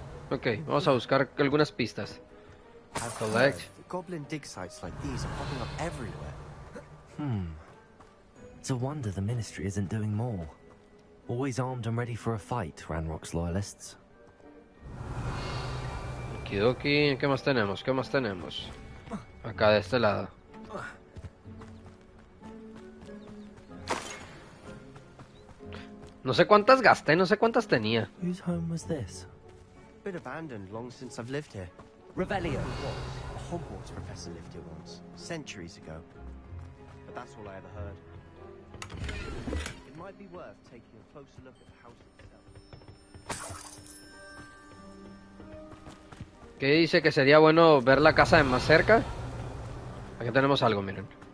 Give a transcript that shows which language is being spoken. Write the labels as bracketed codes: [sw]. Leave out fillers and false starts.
[es] Ok, vamos a buscar algunas pistas. [en] Collect. Goblin dig sites like these are popping up everywhere. It's a wonder the Ministry isn't doing more. Always armed and ready for a fight, Ranrock's Loyalists. [es] Okidoki, ¿qué más tenemos? ¿Qué más tenemos? Acá de este lado. No sé cuántas gasté, no sé cuántas tenía. [en] Whose home was this? Bit abandoned long since I've lived here. Revelio. A Hogwarts professor lived here once, centuries ago. But that's all I ever heard. It might be worth taking a closer look at the house itself. [es] ¿Qué dice que sería bueno ver la casa de más cerca? Aquí tenemos algo, miren.